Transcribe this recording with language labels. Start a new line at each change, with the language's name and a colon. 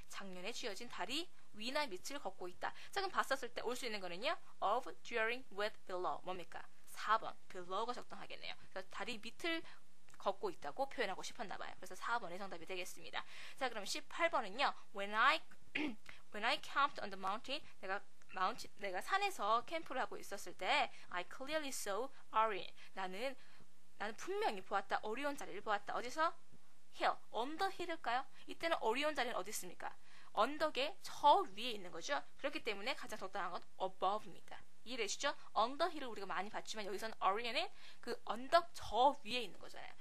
Korean: 작년에 지어진 다리 위나 밑을 걷고 있다. 자, 그럼 봤었을 때 올 수 있는 거는요. of, during, with, below. 뭡니까? 4번. below가 적당하겠네요. 그래서 다리 밑을 걷고 있다고 표현하고 싶었나 봐요. 그래서 4번이 정답이 되겠습니다. 자, 그럼 18번은요.
English: When I camped on the mountain.
Korean: 내가 산에서 캠프를 하고 있었을 때
English: I clearly saw Orion.
Korean: 나는 분명히 보았다. 오리온 자리를 보았다. 어디서? hill. 언더 힐일까요? 이때는 오리온 자리는 어디 있습니까? 언덕의 저 위에 있는 거죠. 그렇기 때문에 가장 적당한 건 above입니다. 이해되시죠? 언더 힐을 우리가 많이 봤지만 여기서는 orion은 그 언덕 저 위에 있는 거잖아요.